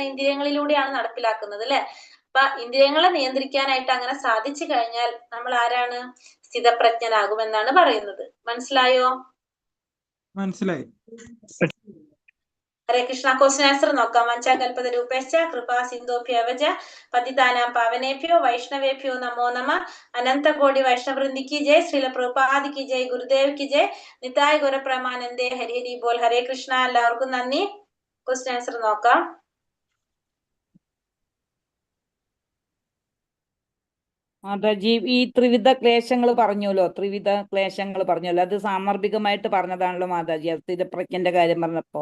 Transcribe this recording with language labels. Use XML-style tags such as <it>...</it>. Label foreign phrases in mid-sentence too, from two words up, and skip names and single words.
<ml>ഇന്ദ്രിയങ്ങളിലൂടെയാണ് നടപ്പിലാക്കുന്നത് അല്ലെ? അപ്പൊ ഇന്ദ്രിയങ്ങളെ നിയന്ത്രിക്കാനായിട്ട് അങ്ങനെ സാധിച്ചു കഴിഞ്ഞാൽ നമ്മൾ ആരാണ്? സ്ഥിതപ്രജ്ഞനാകുമെന്നാണ് പറയുന്നത്. മനസ്സിലായോ? മനസ്സിലായി.</ml> <sa>ഹരേ കൃഷ്ണ.</sa> <en>question answer</en> <sa>നോക്കാം. വഞ്ചാകൽപത രൂപേശ്ച കൃപാ സിന്ധോഭ്യവച പതിതാനാം പാവനേഭ്യോ വൈഷ്ണവേഭ്യോ നമോ നമ.</sa> <hi>अनन्तकोटि वैष्णववृन्द की जय। श्रील प्रभुपाद की जय। गुरुदेव की जय.</hi> <bn>নিতাই গুরুপ্রেমানন্দে। হরি হরি বোল.</bn> <sa>ഹരേ കൃഷ്ണ.</sa> <ml>എല്ലാവർക്കും നന്ദി.</ml> <en>question answer</en> <ml>നോക്കാം. മാതാജി, ഈ ത്രിവിധ ക്ലേശങ്ങൾ പറഞ്ഞല്ലോ, അത് സാമർഭികമായിട്ട് പറഞ്ഞതാണല്ലോ മാതാജി, സ്ഥിതപ്രജ്ഞന്റെ കാര്യം പറഞ്ഞപ്പോ.</ml>